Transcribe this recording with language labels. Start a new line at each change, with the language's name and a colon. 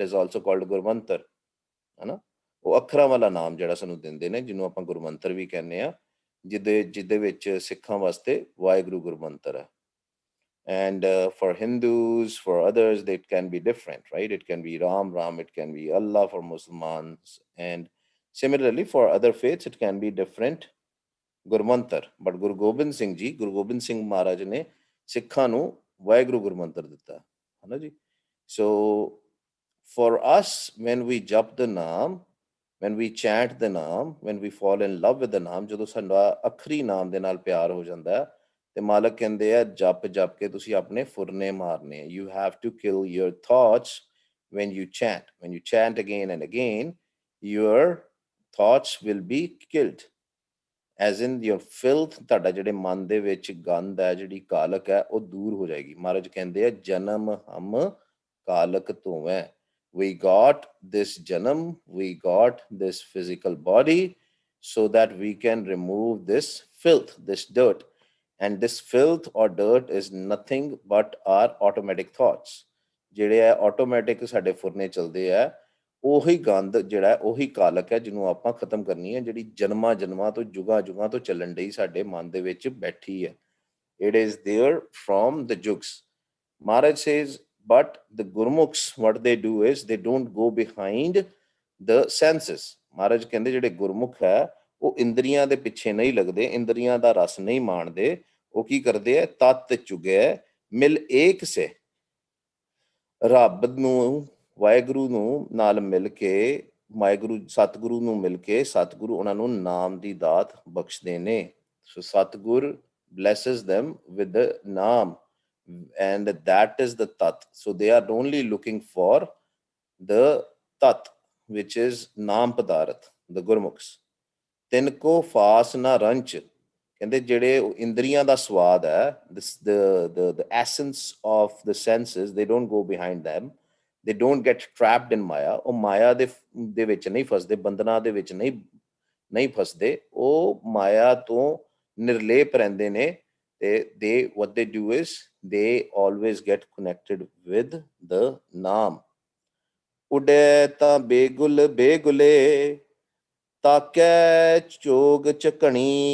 English: it is also called gurmantra,
Punjabi: ਹੈ ਨਾ। ਉਹ ਅੱਖਰਾਂ ਵਾਲਾ ਨਾਮ ਜਿਹੜਾ ਸਾਨੂੰ ਦਿੰਦੇ ਨੇ, ਜਿਹਨੂੰ ਆਪਾਂ ਗੁਰਮੰਤਰ ਵੀ ਕਹਿੰਦੇ ਆ, ਜਿਹਦੇ ਵਿੱਚ ਸਿੱਖਾਂ ਵਾਸਤੇ ਵਾਹਿਗੁਰੂ ਗੁਰਮੰਤਰ ਹੈ।
English: And for Hindus, for others, it can be different, right? It can be Ram, it can be Allah for Muslims. And similarly, for other faiths, it can be different gurmantra.
Punjabi: But Guru Gobind Singh Maharaj ਨੇ ਸਿੱਖਾਂ ਨੂੰ ਵਾਹਿਗੁਰੂ ਗੁਰਮੰਤਰ ਦਿੱਤਾ, ਹੈ ਨਾ ਜੀ।
English: so for us, when we jap the naam, when we chant the naam, when we fall in love with the naam,
Punjabi: ਜਦੋਂ ਸਾਡਾ ਅਖਰੀ ਨਾਮ ਦੇ ਨਾਲ ਪਿਆਰ ਹੋ ਜਾਂਦਾ, ਤੇ ਮਾਲਕ ਕਹਿੰਦੇ ਆ ਜਪ ਕੇ ਤੁਸੀਂ ਆਪਣੇ ਫੁਰਨੇ ਮਾਰਨੇ।
English: You have to kill your thoughts when you chant. When you chant again and again, your thoughts will be killed, as in your filth।
Punjabi: ਤੁਹਾਡਾ ਜਿਹੜੇ ਮਨ ਦੇ ਵਿੱਚ ਗੰਦ ਹੈ, ਜਿਹੜੀ ਕਾਲਕ ਹੈ, ਉਹ ਦੂਰ ਹੋ ਜਾਏਗੀ। ਮਹਾਰਾਜ ਕਹਿੰਦੇ ਆ ਜਨਮ ਹਮ ਕਾਲਕ ਧੋਵੈ।
English: We got this janam, we got this physical body so that we can remove this filth, this dirt. And this filth or dirt is nothing but our automatic thoughts।
Punjabi: ਜਿਹੜੇ ਆ ਆਟੋਮੈਟਿਕ ਸਾਡੇ ਫੁਰਨੇ ਚੱਲਦੇ ਆ, ਉਹੀ ਗੰਦ ਜਿਹੜਾ, ਉਹੀ ਕਾਲਕ ਹੈ, ਜਿਹਨੂੰ ਆਪਾਂ ਖਤਮ ਕਰਨੀ ਹੈ, ਜਿਹੜੀ ਜਨਮਾਂ ਤੋਂ ਜੁਗਾਂ ਤੋਂ ਚੱਲਣ ਡਈ ਸਾਡੇ ਮਨ ਦੇ ਵਿੱਚ ਬੈਠੀ ਹੈ।
English: It is there from the jugs। Maharaj says, but the Gurmukhs, what they do is they don't go behind the senses।
Punjabi: ਮਹਾਰਾਜ ਕਹਿੰਦੇ ਜਿਹੜੇ ਗੁਰਮੁਖ ਹੈ, ਉਹ ਇੰਦਰੀਆਂ ਦੇ ਪਿੱਛੇ ਨਹੀਂ ਲੱਗਦੇ, ਇੰਦਰੀਆਂ ਦਾ ਰਸ ਨਹੀਂ ਮਾਣਦੇ। ਉਹ ਕੀ ਕਰਦੇ ਹੈ? ਤਤ ਚੁਗੈ ਮਿਲ ਏਕ ਸੇ। ਰੱਬ ਨੂੰ, ਵਾਹਿਗੁਰੂ ਨੂੰ ਨਾਲ ਮਿਲ ਕੇ, ਸਤਿਗੁਰੂ ਨੂੰ ਮਿਲ ਕੇ, ਸਤਿਗੁਰੂ ਉਹਨਾਂ ਨੂੰ ਨਾਮ ਦੀ ਦਾਤ ਬਖਸ਼ਦੇ ਨੇ।
English: So Satgur blesses them with the naam, and that is the tat। So they are only looking for the tat, which is naam padarth, the Gurmukhs।
Punjabi: ਤਿਨਕੋ ਫਾਸ ਨਾ ਰੰਚ, ਕਹਿੰਦੇ ਜਿਹੜੇ ਇੰਦਰੀਆਂ ਦਾ ਸਵਾਦ ਹੈ,
English: the essence of the senses, they don't go behind them, they don't get trapped in maya।
Punjabi: ਉਹ ਮਾਇਆ ਦੇ ਵਿੱਚ ਨਹੀਂ ਫਸਦੇ, ਬੰਧਨਾਂ ਦੇ ਵਿੱਚ ਨਹੀਂ ਫਸਦੇ, ਉਹ ਮਾਇਆ ਤੋਂ ਨਿਰਲੇਪ ਰਹਿੰਦੇ ਨੇ।
English: ਤੇ what they do is they always get connected with the naam।
Punjabi: ਉਡੇ ਤਾਂ ਬੇਗੁਲੇ ਤਾਕੈ ਚੋਗ ਚੱਕਣੀ।